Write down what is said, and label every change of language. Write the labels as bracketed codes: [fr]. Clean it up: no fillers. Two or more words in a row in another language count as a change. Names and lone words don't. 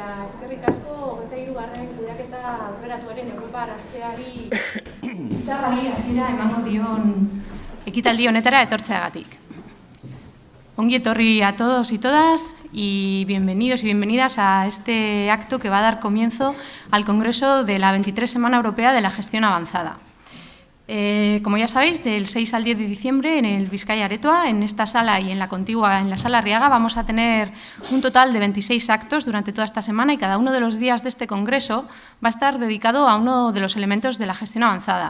[eu] eskerrik asko 23. kudeaketa aurreratuaren Europar asteari hitzarrari hasiera emango dion ekitaldi honetara etortzeagatik. Ongi etorri [es] a todos y todas y bienvenidos y bienvenidas a este acto que va a dar comienzo al Congreso de la 23 Semana Europea de la Gestión Avanzada. Como ya sabéis, del 6 al 10 de diciembre en el Vizcaya Aretoa, en esta sala y en la contigua, en la Sala Arriaga, vamos a tener un total de 26 actos durante toda esta semana y cada uno de los días de este congreso va a estar dedicado a uno de los elementos de la gestión avanzada.